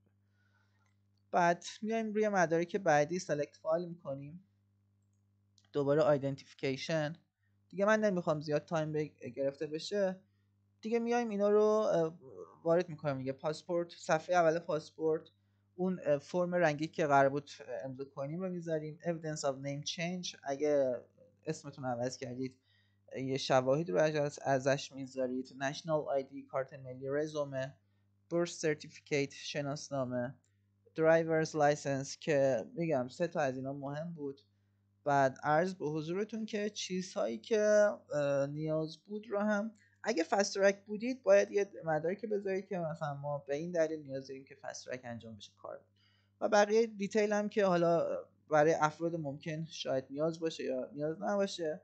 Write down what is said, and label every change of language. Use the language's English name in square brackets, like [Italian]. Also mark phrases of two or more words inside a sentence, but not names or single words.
[Persian] بعد میایم روی مدارک بعدی [English] select file [Persian] میکنیم، دوباره آیدنتیفیکیشن دیگه، من نمیخوام زیاد تایم گرفته بشه دیگه. میایم اینا رو وارد میکنیم دیگه. پاسپورت، صفحه اول پاسپورت، اون فرم رنگی که قرار بود امضا کنیم رو میذاریم. [English] evidence of name change، [Persian] اگه اسمتون عوض کردید یه شواهد رو ازش میذارید. [English] national ID، [Persian] کارت ملی، رزومه، [English] birth certificate، [Persian] شناسنامه، [English] driver's license [Persian] که میگم 3 تا از اینا مهم بود. بعد عرض به حضورتون که چیزهایی که نیاز بود رو هم، اگه [English] fast track [Persian] بودید باید یه مدارکی بذارید که مثلا ما به این دلیل نیاز داریم که [English] fast track [Persian] انجام بشه کار. و بقیه دیتیل هم که حالا برای افراد ممکن شاید نیاز باشه یا نیاز نباشه.